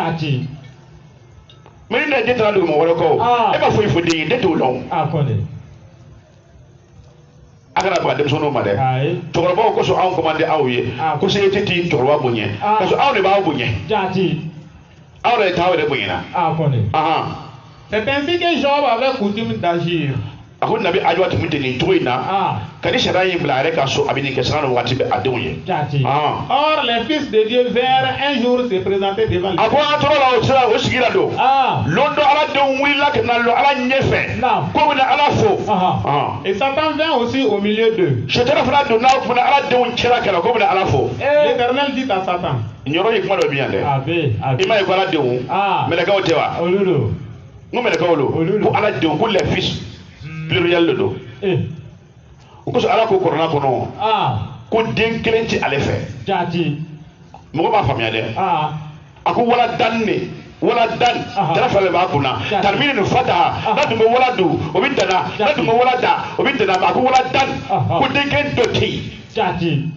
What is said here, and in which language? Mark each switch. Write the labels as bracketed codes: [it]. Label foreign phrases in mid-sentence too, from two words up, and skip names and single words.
[bm] mais ni den taara duguma wɛrɛ kɔ e ma foyi fɔ den ye den t'o lɔn a kana baga denmisɛnninw ma dɛ cɛkɔrɔbaw kosɔn anw commandé aw ye ko société tɛ cɛkɔrɔba bonya [fr] parce que [bm] aw de b'aw bonya aw de t'aw yɛrɛ bonyana. [fr] C'est ainsi que Job avait coutume d'agir. [bm] A ko nabi Ayuba tun bɛ ten nin cogo in na ka ni sariya in bila a yɛrɛ ka so a bɛ nin kɛ sanga ni waati bɛ a denw ye. [fr] Or les fils de Dieu vinrent un jour se présenter devant lui. [bm] A ko an tora la o sira o sigira don. Lon dɔ ala denw wulila ka na lɔ ala ɲɛfɛ ko bɛ na ala fo. [fr] Et Satan vint aussi au milieu d'eux. [bm] Shetani fana donna o kuma ala denw cɛla kɛlɛ ko bɛ na ala fo. [fr] L'Éternel dit à Satan. [bm] Ɲɔrɔ ye kuma dɔ bi yan dɛ. I ma ye ko ala denw mɛlɛkɛw tɛ wa. N ko mɛlɛkɛw don ko ala denw ko [fr] les fils. [bm] Pluriel le do. O kosɔn ala ko kɔrɔna kɔnɔ ko den kelen tɛ ale fɛ. Mɔgɔ b'a faamuya dɛ. A ko wala dan ne wala dan jara fila de b'a kunna tanmini ni fataha n'a tun bɛ wala don o bɛ dana n'a tun bɛ wala da o bɛ dana a ko wala dan ko den kelen dɔ tɛ yen.